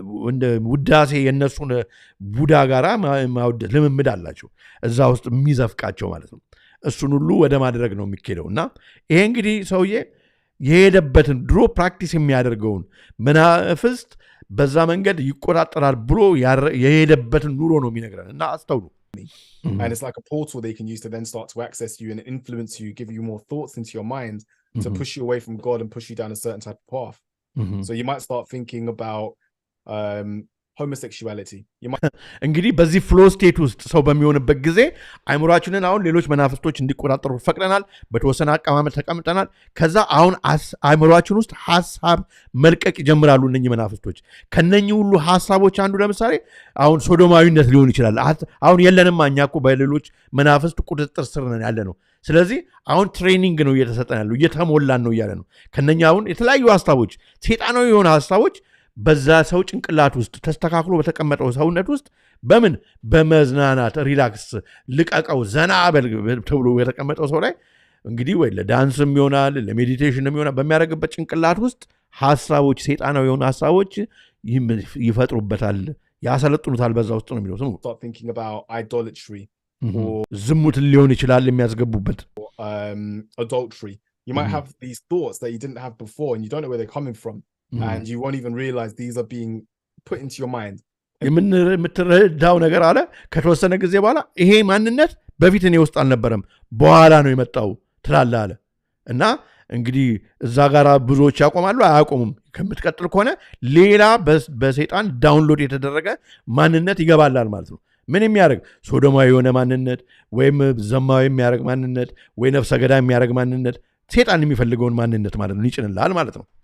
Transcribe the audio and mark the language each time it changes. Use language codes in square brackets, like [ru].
[am] እንደ ውዳሴ የነሱን ቡዳ ጋራ ማውደስ ልምምድ አላቸው እዛ ውስጥ የሚዘፍቃቸው ማለት ነው። እሱን ሁሉ ወደ ማድረግ ነው የሚኬደውና ይሄ እንግዲህ ሰውዬ የሄደበትን ድሮ ፕራክቲስ የሚያደርገውን መናፍስት በዛ መንገድ ይቆጣጠራል ብሎ የሄደበትን ኑሮ ነው የሚነግረን እና አስተውሉ። [en] And it's like a portal they can use to then start to access you and influence you, give you more thoughts into your mind to push you away from God and push you down a certain type of path. So you might start thinking about homosexuality. [am] እንግዲህ በዚህ ፍሎ ስቴት ውስጥ ሰው በሚሆንበት ጊዜ አይምሯችንን አሁን ሌሎች መናፍስቶች እንዲቆጣጠሩ ፈቅደናል። በተወሰነ አቀማመጥ ተቀምጠናል። ከዛ አሁን አይምሯችን ውስጥ ሐሳብ መልቀቅ ይጀምራሉ እነኚህ መናፍስቶች። ከነኚህ ሁሉ ሐሳቦች አንዱ ለምሳሌ አሁን ሶዶማዊነት ሊሆን ይችላል። አሁን የለንም እኛ እኮ በሌሎች መናፍስት ቁጥጥር ስር ነን ያለ ነው። ስለዚህ አሁን ትሬኒንግ ነው እየተሰጠን ያለው እየተሞላን ነው እያለ ነው። ከነኛ አሁን የተለያዩ ሐሳቦች ሰይጣናዊ የሆነ ሐሳቦች በዛ ሰው ጭንቅላት ውስጥ ተስተካክሎ በተቀመጠው ሰውነት ውስጥ በምን በመዝናናት ሪላክስ ልቀቀው ዘና በል ተብሎ የተቀመጠው ሰው ላይ እንግዲህ ወይ ለዳንስም ይሆናል ለሜዲቴሽንም ይሆናል በሚያደርግበት ጭንቅላት ውስጥ ሐሳቦች ሰይጣናዊ የሆኑ ሐሳቦች ይፈጥሩበታል ያሰለጥኑታል በዛ ውስጥ ነው የሚለው። [en] Start thinking about idolatry. [am] ዝሙት ሊሆን ይችላል የሚያስገቡበት [en] adultery. You might have these thoughts that you didn't have before and you don't know where they're coming from. And you won't even realize these are being put into your mind. [am] የምትረዳው ነገር አለ ከተወሰነ ጊዜ በኋላ ይሄ ማንነት በፊት እኔ ውስጥ አልነበረም በኋላ ነው የመጣው ትላለህ አለ እና እንግዲህ እዛ ጋር ብዙዎች ያቆማሉ አያቆሙም። ከምትቀጥል ከሆነ ሌላ በሰይጣን ዳውንሎድ የተደረገ ማንነት ይገባላል ማለት ነው። ምን የሚያደርግ ሶዶማዊ የሆነ ማንነት ወይም ዘማዊ የሚያደርግ ማንነት ወይ ነፍሰ ገዳይ የሚያደርግ ማንነት ሰይጣን የሚፈልገውን ማንነት ማለት ነው ይጭንላል ማለት ነው።